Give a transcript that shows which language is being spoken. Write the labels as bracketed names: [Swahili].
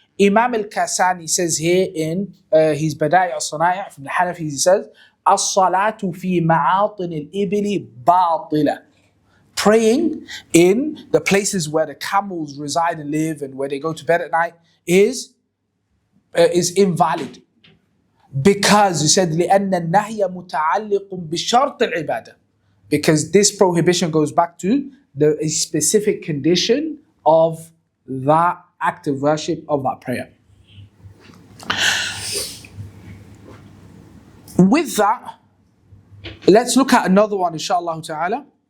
[English] Imam al-Kasani says here in his Bada'i al-Sanaya from the Hanafis, he says, [Arabic] as-salatu fi ma'atin al-ibili batila. [English] Praying in the places where the camels reside and live and where they go to bed at night is invalid. Because he said, [Arabic] لأن النهي متعلق بشرط العبادة. [English] Because this prohibition goes back to a specific condition of that act of worship, of that prayer. With that, let's look at another one, inshallah ta'ala.